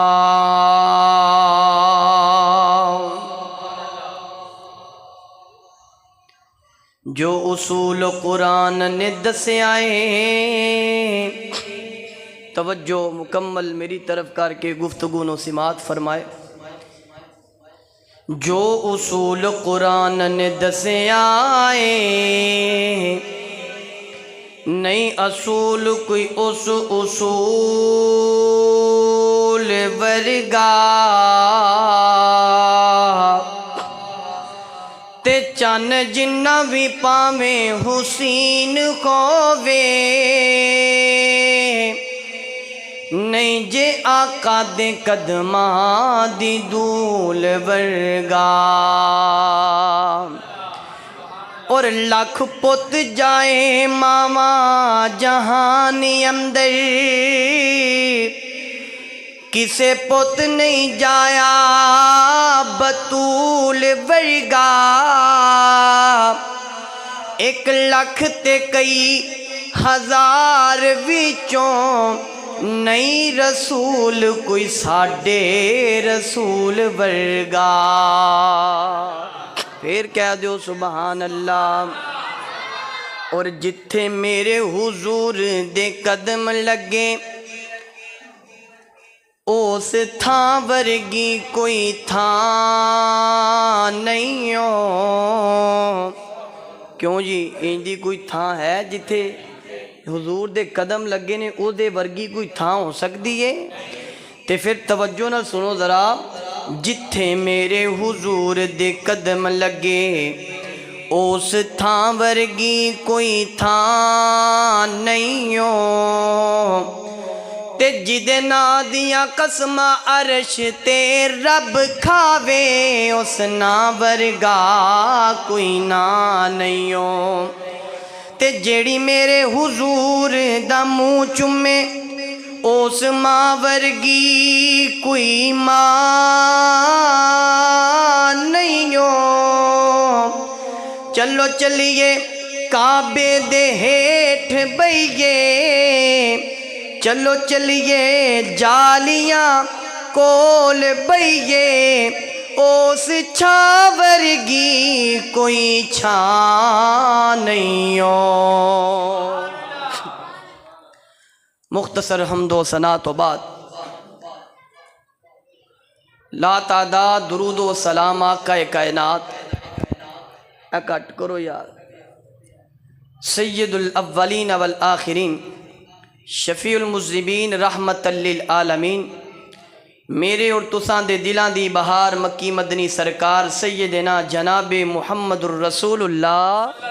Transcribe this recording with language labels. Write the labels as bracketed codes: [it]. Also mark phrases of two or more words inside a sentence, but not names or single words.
[pa] جو اصول قرآن نے دسے آئے، توجہ مکمل میری طرف کر کے گفتگو نو سماعت فرمائے، جو اصول قرآن نے دسے آئے، نہیں اصول کوئی اس اصول ورگا، تے چن جنہ بھی پاویں حسین ہووے، نہیں جے آقا دے قدماں دی دھول ورگا، اور لاکھ پت جائے ماما جہانی اندر، کسے پت نہیں جایا بطول ورگا، ایک لاکھ تے کئی ہزار وچوں نہیں رسول کوئی ساڈے رسول ورگا۔ پھر کہہ دیو [ar] سبحان اللہ۔ [pa] اور جتھے میرے حضور دے قدم لگے، اس تھاں ورگی کوئی تھاں نہیں ہو۔ کیوں جی ایندی کوئی تھاں ہے جتھے حضور دے قدم لگے نے او دے ورگی کوئی تھاں ہو سکتی ہے؟ تے پھر توجہ نہ سنو ذرا، جتھے میرے حضور دے قدم لگے اس تھاں ورگی کوئی تھاں نہیں ہو، تے جدے نا دیاں قسماں عرش تے رب کھاوے اس نا ورگا کوئی نا نہیں ہو تے جیڑی میرے حضور دا منہ چومے اس ماں ورگی کوئی ماں نہیں ہو چلو چلیے کعبے دے ہیٹھ بئیے چلو چلیے جالیاں کول بئیے اس چھاں ورگی کوئی چھاں نہیں ہو مختصر حمد و ثنا تو بعد لا تعداد درود و سلام آقا کائنات اکٹ کرو یار [ar] سید الاولین والآخرین شفیع المذنبین رحمت للعالمین [pa] میرے اور تساں دے دلان دی بہار مکی مدنی سرکار سیدنا جناب محمد الرسول اللہ